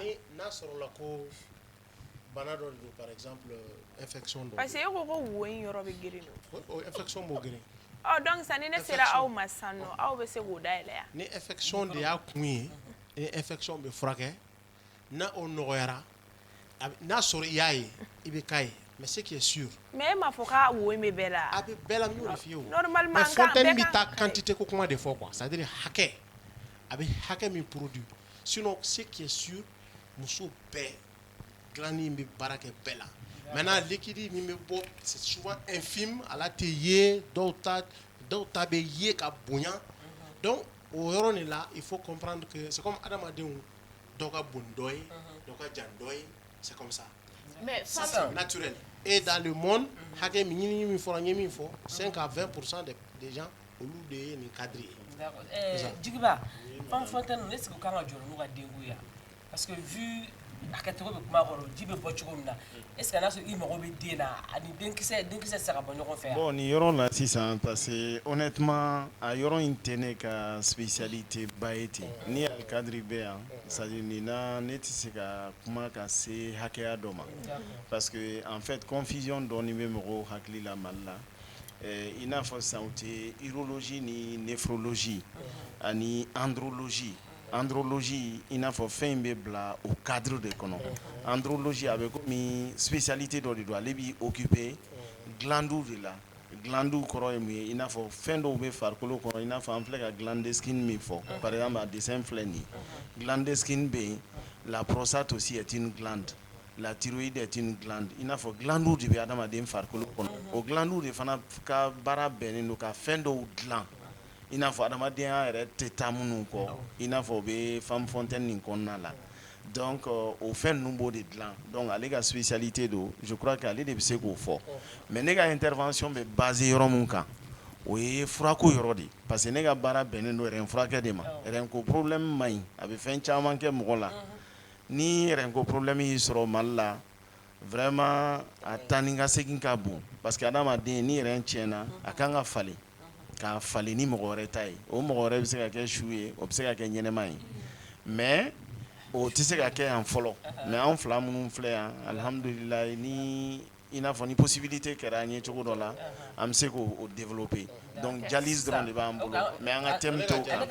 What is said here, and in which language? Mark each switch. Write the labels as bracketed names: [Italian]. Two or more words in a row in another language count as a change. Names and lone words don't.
[Bambara] n'a sɔrɔla ko bana dɔ de don [French] par exemple [Bambara] infection dɔ parce que e ko ko wo in yɔrɔ bɛ girin o infection b'o girin donc sisan ni ne sera aw ma sisan nɔ aw bɛ se k'o dayɛlɛ yan ni infection de y'a kun ye ni infection bɛ furakɛ n'a o nɔgɔyara n'a sɔrɔ i y'a ye i bɛ k'a ye [French] mais ce qui est sûr [Bambara] mais e m'a fɔ k'a wo in bɛ bɛɛ la a bɛ bɛɛ la n y'o de f'i ye o normalement mais fontaine bɛ taa quantité ko kuma de fɔ quoi [French] c'est à dire [Bambara] hakɛ a bɛ hakɛ min produit [French] sinon ce qui est sûr [Bambara] muso bɛɛ dilanni in bɛ baara kɛ bɛɛ la maintenant liquide min bɛ bɔ [French] c'est souvent infime [Bambara] ala tɛ ye dɔw ta bɛ ye ka bonya donc au yɔrɔ de la [French] il faut comprendre que c'est comme [Bambara] adamadenw dɔw ka bon dɔ ye dɔw ka jan dɔ ye [French] c'est comme ça [Bambara] mais [French] c'est naturel et dans le monde [Bambara] hakɛ min ɲini min fɔra n ye min fɔ [French] 5 à 20% des gens [Bambara] olu de ye nin cadre ye Jigiba [French] femme fontaine [Bambara] ne sigi kan ka jɔrɔ n'u ka denko ya [French] parce que vu [Bambara] a kɛ cogo bɛ kuma kɔrɔ ji bɛ bɔ cogo min na [French] est-ce que [Bambara] n'a sɔrɔ i mago bɛ den na ani denkisɛ tɛ se ka bɔ ɲɔgɔn fɛ bon nin yɔrɔ la sisan [French] parce que honnêtement [Bambara] a yɔrɔ in tɛ ne ka spécialité ba ye ten ni alikadiri bɛ yan [French] c'est à dire [Bambara] nin na ne tɛ se ka kuma ka se hakɛya dɔ ma [French] parce que en fait confusion [Bambara] dɔɔni bɛ mɔgɔw hakili la Mali la i n'a fɔ sisan u tɛ urologie ni néphrologie ani andrologie. Andrologie i n'a fɔ fɛn in bɛ bila o cadre de kɔnɔ andrologie a bɛ komi spécialité dɔ de don ale b'i occuper glandu de la glandu kɔrɔ ye mun ye i n'a fɔ fɛn dɔw bɛ farikolo kɔnɔ i n'a fɔ an filɛ ka glandeskin min fɔ [French] par exemple [Bambara] a dessin filɛ nin ye glandeskin bɛ yen la [French] prostate aussi est une glande [Bambara] la [French] thyroïde est une glande [Bambara] i n'a fɔ glandu de bɛ adamaden farikolo kɔnɔ o glandu de fana ka baara bɛnnen don ka fɛn dɔw dilan i n'a fɔ adamadenya yɛrɛ tɛ taa minnu kɔ i n'a fɔ o bɛ [French] femme fontaine [Bambara] nin kɔnɔna la donc o fɛn ninnu b'o de dilan donc ale ka spécialité don [French] je crois que [Bambara] ale de bɛ se k'o fɔ mais ne ka intervention bɛ basé yɔrɔ min kan o ye furako yɔrɔ de [French] parce que [Bambara] ne ka baara bɛnnen don rɛn furakɛ de ma rɛn ko problème man ɲi a bɛ fɛn caman kɛ mɔgɔ la ni rɛn ko problème y'i sɔrɔ Mali la vraiment a taa ni ka segin ka bon [French] parce que [Bambara] adamaden ni rɛn tiɲɛna a kan ka falen k'a falen ni mɔgɔ wɛrɛ ta ye o mɔgɔ wɛrɛ bɛ se ka kɛ su ye o bɛ se ka kɛ ɲɛnɛma ye mais o tɛ se ka kɛ yan fɔlɔ mais an fila minnu filɛ yan alhamdulilayi ni i n'a fɔ ni possibilité kɛra an ye cogo dɔ la an bɛ se k'o développer [French] donc dialyse [Bambara] dɔrɔn de b'an bolo mais an ka thème t'o kan.